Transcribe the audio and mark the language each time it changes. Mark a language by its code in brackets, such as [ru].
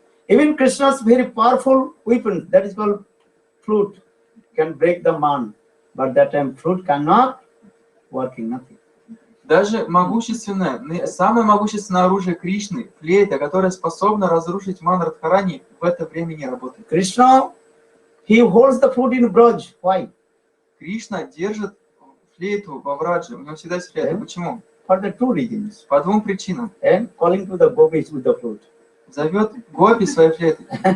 [en] Even Krishna's very powerful weapon, that is called flute, can break the man. But that time flute cannot working nothing. [ru] Даже могущественное, самое могущественное оружие Кришны, флейта, которое способно разрушить ман Радхарани, в это время не работает. [en] Krishna, he holds the flute in Braj. Why? [ru] Кришна держит флейту во Врадже, у него всегда есть флейта. Почему? [en] For the two reasons. [ru] По двум причинам. [en] And calling to the gopis with the flute. [ru] Зовет гопи своей флейтой.